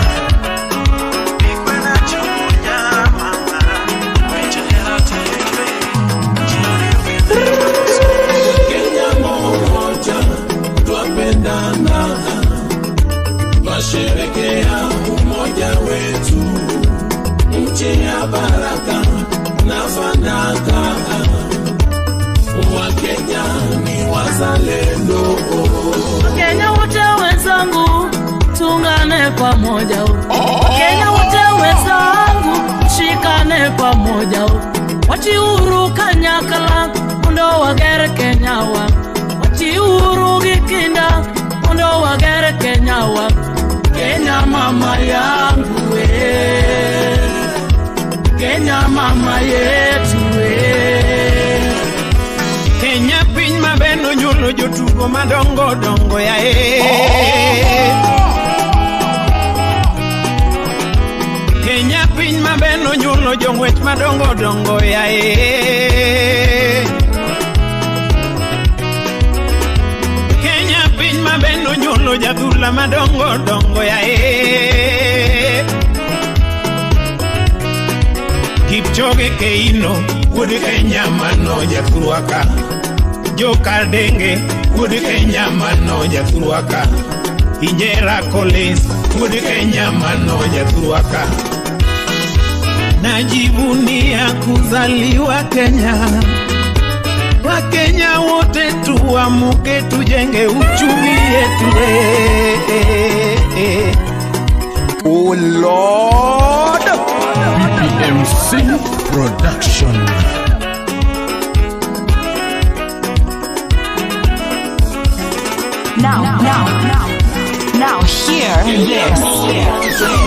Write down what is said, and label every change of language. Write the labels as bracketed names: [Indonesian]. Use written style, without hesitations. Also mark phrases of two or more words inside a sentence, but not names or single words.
[Swahili] Sherekea umoja wetu, nchi ya baraka na fanaka. Wakenya ni wazalendo. Wakenya wote wenzangu, tungane pamoja. Wakenya wote wenzangu, shikane pamoja. [Luo (Kenya and Tanzania)] Wati uru kanyakala, mundo wagere Kenya wa. Wati uru gikinda, mundo wagere Kenya wa. [Swahili] Kenya mama yangu we, Kenya mama yetu we. [Luo (Kenya and Tanzania)] Kenya piny mabeno nyulo jotugo madongo dongo ya Kenya piny mabeno nyulo jong'wech madongo dongo ya Kenya piny mabeno nyulo jadhula madongo dongo ya Kipchoge Keino wuod Kenya mano jathurwaka Joka Denge wuod Kenya mano jathurwaka Injera Collins wuod Kenya mano jathurwaka [Swahili] Najivunia kuzaliwa Kenya Wakenya wote tuamuke tujenge uchumi yetu [English] Oh Lord, BPMC Production. Now hear this.